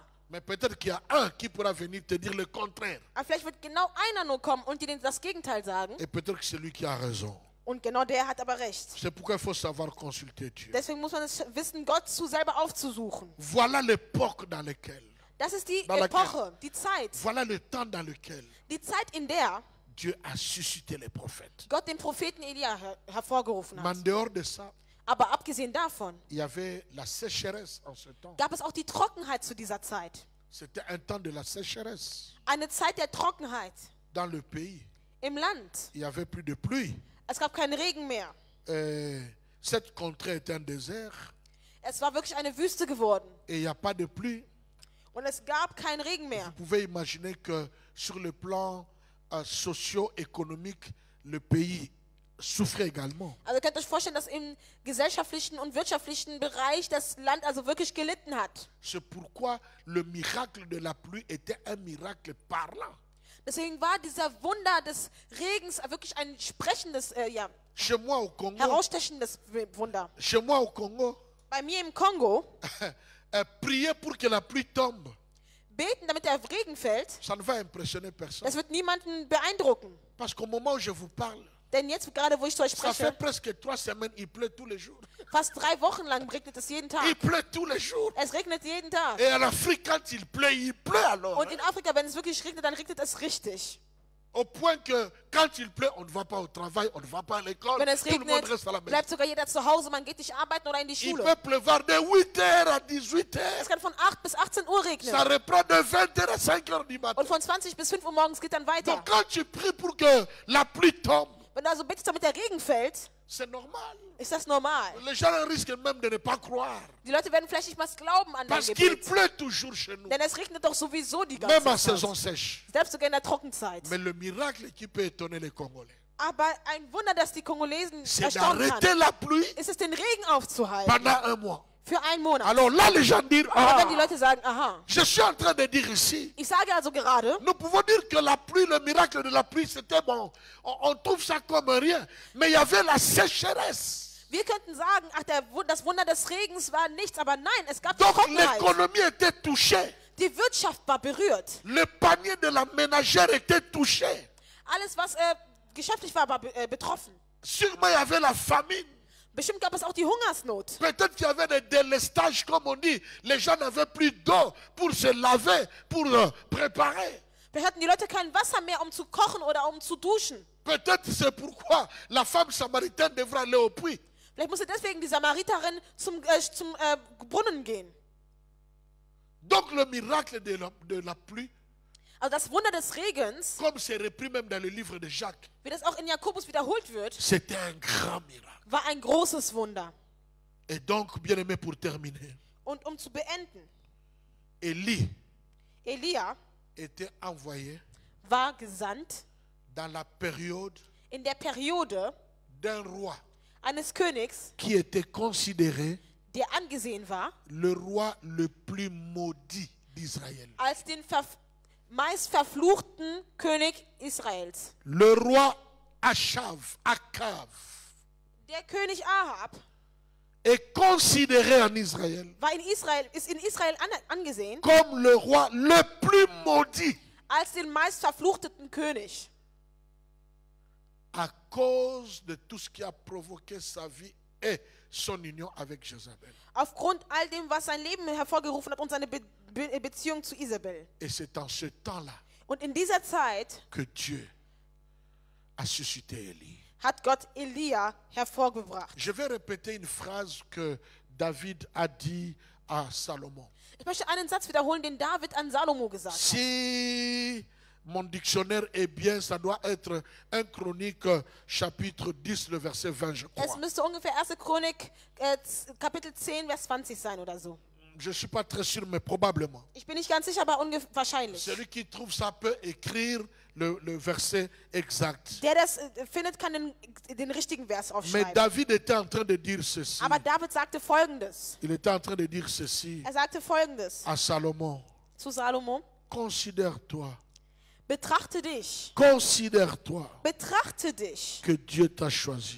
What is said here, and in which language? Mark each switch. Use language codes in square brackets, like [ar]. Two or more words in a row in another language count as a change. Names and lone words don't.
[fr] Mais peut-être qu'il y a un qui pourra venir te dire le contraire. [de] Aber vielleicht wird genau einer nur kommen und dir das Gegenteil sagen. [fr] Et peut-être que c'est lui qui a raison. [de] Und genau der hat aber recht. [fr] C'est pourquoi il faut savoir consulter Dieu. [de] Deswegen muss man es wissen, Gott selber aufzusuchen. [fr] Voilà l'époque dans laquelle, [de] Das ist die [fr] Dans laquelle- [de] Epoche, die Zeit. [fr] voilà le temps dans lequel [de] Die Zeit, in der [fr] Dieu a suscité les prophètes. [de] Gott den Propheten Elia hervorgerufen [fr] Mais [de] hat. [fr] en dehors de ça, [de] Aber abgesehen davon [fr] il y avait la sécheresse en ce temps. [de] gab es auch die Trockenheit zu dieser Zeit. [fr] C'était un temps de la sécheresse. [de] Eine Zeit der Trockenheit [fr] Dans le pays, [de] im Land. [fr] il n'y avait plus de pluie. [de] Es gab keinen Regen mehr. [fr] Cette contrée était un désert [de] Es war wirklich eine Wüste geworden. [fr] et il n'y a pas de pluie. [de] Und es gab keinen Regen mehr. [fr] Vous pouvez imaginer que sur le plan socio-économique, le pays souffrait également. [de] Also ihr könnt euch vorstellen, dass im gesellschaftlichen und wirtschaftlichen Bereich das Land also wirklich gelitten hat. [fr] C'est pourquoi le miracle de la pluie était un miracle parlant. [de] Deswegen war dieser Wunder des Regens wirklich ein sprechendes, [fr] Chez moi au Congo, [de] herausstechendes Wunder. [fr] chez moi au Congo, [de] Bei mir im Kongo [fr] prier pour que la pluie tombe, [de] beten, damit der Regen fällt, [fr] ça ne va impressionner personne. [de] das wird niemanden beeindrucken. [fr] Parce qu'au moment où je vous parle, [de] Denn jetzt gerade, wo ich zu euch [fr] ça fait [de] spreche, [fr] presque 3 semaines, il pleut tous les jours. [de] fast 3 Wochen lang regnet es jeden Tag. [fr] Il pleut tous les jours. [de] Es regnet jeden Tag. [fr] Et en Afrique, quand il pleut alors. [de] Und in Afrika, wenn es wirklich regnet, dann regnet es richtig. [fr] Au point que quand il pleut, on ne va pas au travail, on ne va pas à l'école. [de] Wenn es [fr] Tout le monde [de] regnet, [fr] reste à la maison. [de] bleibt sogar jeder zu Hause, man geht nicht arbeiten oder in die [fr] Il [de] Schule. [fr] peut pleuvoir de 8h à 18h. [de] Es kann von 8 bis 18 Uhr [fr] Ça [de] regnen. [fr] reprend de 20h à 5h du matin. [de] Und von 20 bis 5 Uhr morgens geht dann weiter. [fr] Donc quand tu pries pour que la pluie tombe, [de] Wenn du also betest, damit der Regen fällt, [fr] c'est normal. [de] ist das normal. [fr] Les gens risquent même de ne pas croire. [de] Die Leute werden vielleicht nicht mal glauben an dein [fr] Parce qu'il [de] Gebet. [fr] pleut toujours chez nous. [de] Denn es regnet doch sowieso die [fr] Même en [de] ganze [fr] saison [de] Zeit. [fr] sèche. [de] Selbst sogar in der Trockenzeit. [fr] Mais le miracle qui peut étonner les Congolais, [de] Aber ein Wunder, das die Kongolesen [fr] c'est [de] erstaunen [fr] d'arrêter [de] kann, [fr] la pluie [de] ist es, den Regen aufzuhalten. [fr] pendant un mois. [de] Für einen Monat. [fr] Alors là, les gens disent, [de] Aber wenn die ah, Leute sagen, aha, [fr] je suis en train de dire ici, [de] ich sage also gerade, [fr] nous pouvons dire que la pluie, le miracle de la pluie, c'était bon. On trouve ça comme rien. Mais il y avait la sécheresse. [de] wir könnten sagen, ach, das Wunder des Regens war nichts, aber nein, es gab die [fr] Donc [de] Trockenheit. [fr] l'économie était touchée. [de] Die Wirtschaft war berührt. [fr] Le panier de la ménagère était touché. [de] Alles, was geschäftlich war, war betroffen. [fr] Sûrement, il y avait la famine. [de] Bestimmt gab es auch die Hungersnot. [fr] Peut-être qu'il y avait des délestages, comme on dit. Les gens n'avaient plus d'eau pour se laver, pour préparer. [de] Vielleicht hatten die Leute kein Wasser mehr, um zu kochen oder um zu duschen. [fr] Peut-être c'est pourquoi la femme samaritaine devrait aller au puits. [de] Vielleicht musste deswegen die Samariterin zum Brunnen gehen. [fr] Donc le miracle de la pluie [de] Also das Wunder des Regens, [fr] comme c'est repris même dans le livre de Jacques, [de] wie das auch in Jakobus wiederholt wird, [fr] c'était un grand miracle. [de] war ein großes Wunder. [fr] Et donc, bien aimé, pour terminer, [de] Und um zu beenden, [fr] Élie [de] Elia [fr] était envoyé [de] war gesandt [fr] dans la période [de] in der Periode [fr] d'un roi [de] eines Königs, [fr] qui était considéré [de] der angesehen war [fr] le roi le plus maudit d'Israël. [de] als den meist verfluchten König Israels. [fr] Le roi Akav [de] Der König Ahab [fr] est considéré en Israël [de] ist in Israel angesehen [fr] comme le roi le plus maudit [de] als den meist verfluchteten König. [fr] à cause de tout ce qui a provoqué sa vie et son union avec Jézabel. [de] Aufgrund all dem, was sein Leben hervorgerufen hat und seine Beziehung zu Isabel. [fr] Et c'est en ce temps-là [de] Und in dieser Zeit [fr] que Dieu a suscité Élie. [de] hat Gott Elia hervorgebracht. [fr] Je vais répéter une phrase que David a dit à Salomon. [de] Ich möchte einen Satz wiederholen, den David an Salomo gesagt hat. [fr] Si mon dictionnaire est bien, ça doit être 1 Chronique chapitre 10, le verset 20, je [de] Es [fr] crois. [de] müsste ungefähr 1. Chronik Kapitel 10, Vers 20 sein oder so. [fr] Je ne suis pas très sûr, mais probablement. [de] Ich bin nicht ganz sicher, aber wahrscheinlich. [fr] Celui qui trouve ça peut écrire le verset exact. [de] Der das findet, kann den richtigen Vers [fr] Mais [de] aufschreiben. [fr] David était en train de dire ceci. [de] Aber David sagte Folgendes. [fr] Il était en train de dire ceci [de] Er sagte Folgendes [fr] à Salomon. [de] zu Salomo. [fr] Considère-toi, [de] Betrachte dich [fr] que Dieu t'a choisi